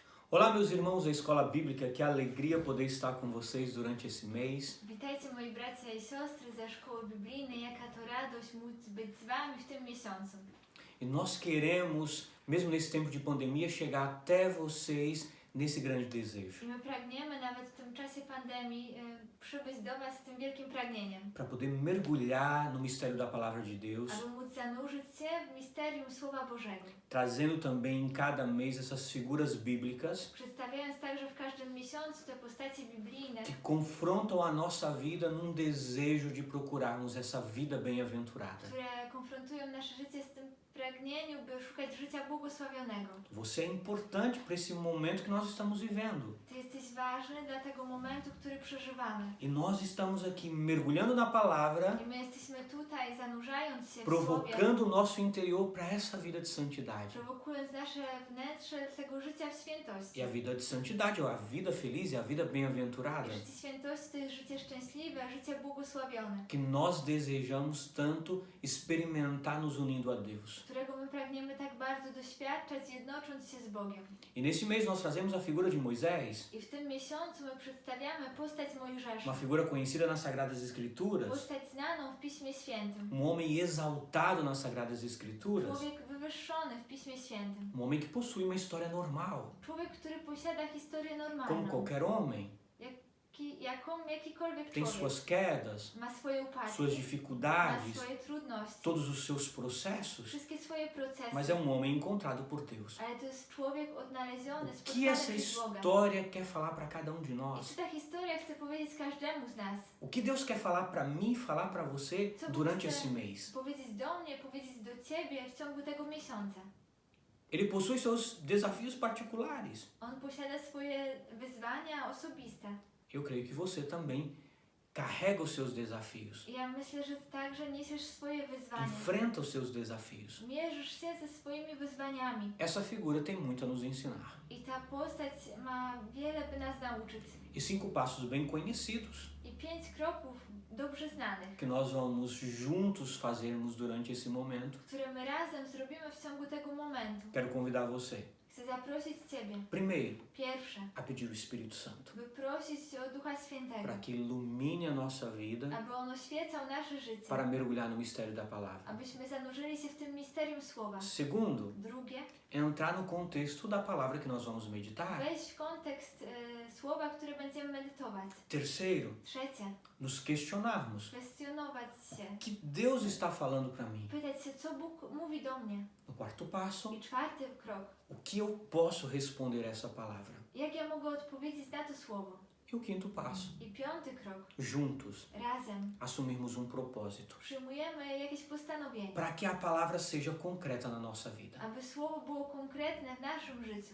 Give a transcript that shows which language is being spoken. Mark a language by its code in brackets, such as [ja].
[pt] Olá, meus irmãos da Escola Bíblica, que alegria poder estar com vocês durante esse mês. [pl] Witajcie moi bracia i siostry ze Szkoły Biblijnej, jaka to radość móc być z Wami w tym miesiącu. [pt] E nós queremos, mesmo nesse tempo de pandemia, chegar até vocês nesse grande desejo. [pl] I my pragniemy nawet w tym czasie pandemii przybyć do Was z tym wielkim pragnieniem. [pt] Para poder mergulhar no mistério da Palavra de Deus, [pl] Aby móc zanurzyć się w misterium Słowa Bożego. [pt] trazendo também em cada mês essas figuras bíblicas [pl] Przedstawiając także w każdym miesiącu te postacie biblijne, [pt] que confrontam a nossa vida num desejo de procurarmos essa vida bem-aventurada. [pl] które konfrontują nasze życie z tym pragnieniu, by szukać życia błogosławionego. [pt] Você é importante para esse momento que nós estamos vivendo. [pl] Ty jesteś ważny dla tego momentu, który przeżywamy. [pt] E nós estamos aqui mergulhando na palavra, [pl] I my jesteśmy tutaj zanurzając się w Słowie, [pt] provocando o nosso interior para essa vida de santidade. [pl] prowokując nasze wnętrze tego życia w świętości. [pt] E a vida de santidade, ou a vida feliz, e a vida bem-aventurada, [pl] Życie świętości to jest życie szczęśliwe, życie błogosławione, [pt] que nós desejamos tanto experimentar nos unindo a Deus. [pl] którego my pragniemy tak bardzo doświadczać, jednocząc się z Bogiem. [pt] E nesse mês nós trazemos a figura de Moisés, [pl] I w tym miesiącu my przedstawiamy postać [pt] uma [pl] Mojżesza, [pt] figura conhecida nas Sagradas Escrituras, [pl] postać znaną w Piśmie Świętym, [pt] homem exaltado nas Sagradas Escrituras, [pl] człowiek wywyższony w Piśmie Świętym, [pt] homem que possui uma história normal, [pl] człowiek, który posiada historię [pt] como [pl] normalną, [pt] qualquer homem. [pl] jakikolwiek [pt] Tem [pl] człowiek. [pt] suas quedas, [pl] Ma swoje upadki, [pt] suas [pl] ma [pt] dificuldades, [pl] swoje trudności, [pt] todos os seus processos, [pl] wszystkie swoje procesy. [pt] mas é homem encontrado por Deus. [pl] Ale to jest człowiek odnaleziony, [pt] O que [pl] spotkany [pt] essa [pl] przez Boga. [pt] história quer falar para cada um de [pl] I [pt] nós? [pl] co ta historia chce powiedzieć każdemu z nas? [pt] O que Deus quer falar para mim, falar para você [pl] Co Bóg [pt] durante [pl] chce [pt] esse mês? [pl] powiedzieć do mnie, powiedzieć do Ciebie w ciągu tego miesiąca. [pt] Ele possui seus desafios particulares. [pl] On posiada swoje wyzwania osobiste. [pt] Eu creio que você também carrega os seus desafios, [pl] I ja myślę, że Ty także niesiesz swoje wyzwania. [pt] enfrenta os seus desafios. [pl] Mierzysz się ze swoimi wyzwaniami. [pt] Essa figura tem muito a nos ensinar. [pl] I ta postać ma wiele, by nas nauczyć. [pt] E 5 passos bem conhecidos [pl] I 5 kroków dobrze znanych, [pt] que nós vamos juntos fazermos durante esse momento. [pl] które my razem zrobimy w ciągu tego momentu. [pt] Quero convidar você, [pl] Chcę zaprosić Ciebie, [pt] primeiro, [pl] pierwsze, [pt] a pedir o Espírito Santo [pl] by prosić o Ducha Świętego, [pt] para que ilumine a nossa vida, [pl] aby On oświecał nasze życie, [pt] para mergulhar no mistério da palavra. [pl] abyśmy zanurzyli się w tym misterium Słowa. [pt] Segundo, [pl] Drugie, [pt] entrar no contexto da palavra que nós vamos meditar. [pl] wejść w kontekst Słowa, które będziemy medytować. [pt] Terceiro, [pl] Trzecie, [pt] nos questionarmos. [pl] kwestionować się, [pt] O que Deus está falando para mim? [pl] pytać się, co Bóg mówi do mnie. [pt] No quarto passo, [pl] I czwarty krok, [pt] o que eu posso responder a essa palavra? [pl] jak ja mogę odpowiedzieć na to Słowo. [pt] E o quinto passo, [pl] I piąty krok, [pt] juntos, [pl] razem [pt] assumirmos propósito [pl] przyjmujemy jakieś postanowienie, [pt] para que a palavra seja concreta na nossa vida. [pl] aby Słowo było konkretne w naszym życiu.